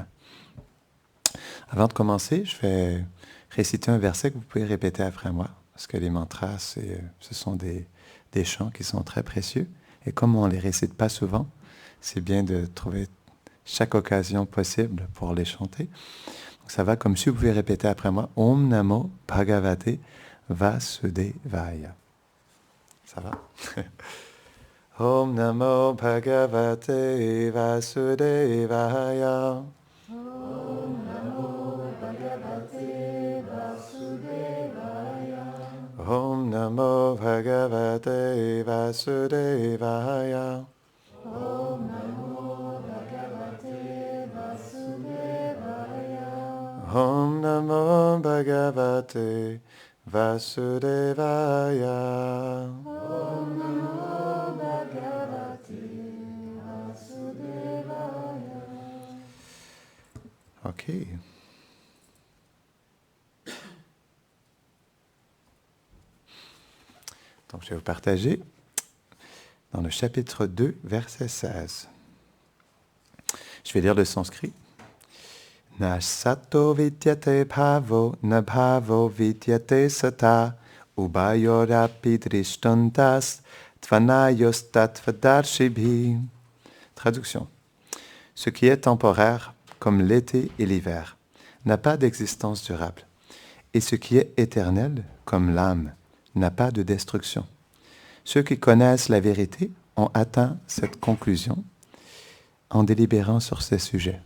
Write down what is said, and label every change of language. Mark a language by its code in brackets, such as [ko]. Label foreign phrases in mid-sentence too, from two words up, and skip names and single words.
[fr] Avant de commencer, je vais réciter un verset que vous pouvez répéter après moi, parce que les mantras, ce sont des chants qui sont très précieux. Et comme on ne les récite pas souvent, c'est bien de trouver chaque occasion possible pour les chanter. Donc ça va comme si vous pouvez répéter après moi, [sa] Om Namo Bhagavate Vasudevaya. [fr] Ça va? [sa] Om Namo Bhagavate Vasudevaya. Om Namo Bhagavate Vasudevaya. Om Namo Bhagavate Vasudevaya. Om Namo Bhagavate Vasudevaya. Om Namo Bhagavate Vasudevaya. Om Namo Bhagavate Vasudevaya. [fr] Ok. Donc, je vais vous partager dans le chapitre 2, verset 16. Je vais lire le sanskrit. [sa] Na sato vidyate bhavo, na bhavo vidyate sata, ubayorapi drishtantas, tvanayos tatvadarshibi. [fr] Traduction. Ce qui est temporaire, comme l'été et l'hiver, n'a pas d'existence durable. Et ce qui est éternel, comme l'âme, n'a pas de destruction. Ceux qui connaissent la vérité ont atteint cette conclusion en délibérant sur ces sujets.